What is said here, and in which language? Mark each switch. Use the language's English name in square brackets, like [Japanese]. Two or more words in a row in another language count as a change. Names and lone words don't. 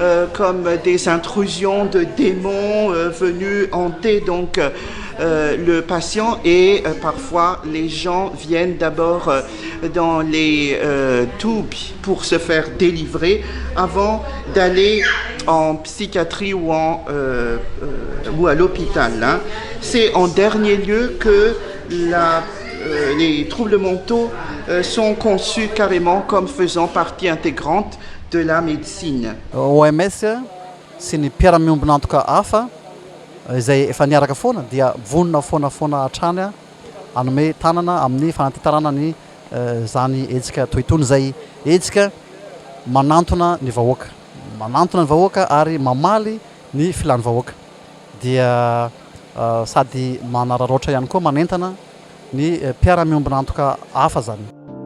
[French] comme des intrusions de démons venus hanter donc le patient et parfois les gens viennent d'abord dans les tubes pour se faire délivrer avant d'aller en psychiatrie ou à l'hôpital. Hein. C'est en dernier lieu que les troubles mentaux sont conçus carrément comme faisant partie intégrante de la médecine. [Malagasy] OMS sy ny mpiara-miombina antoka hafa izay efa niaraka foana dia vonona foana hatrany anome tanana amin'ny fanantentarana ny zany etsika toitony zay etsika manantona ny vahoaka ary mamaly ny filany vahoaka dia sady manararoatra ihany koa manentana ny mpiara-miombina antoka hafa zany.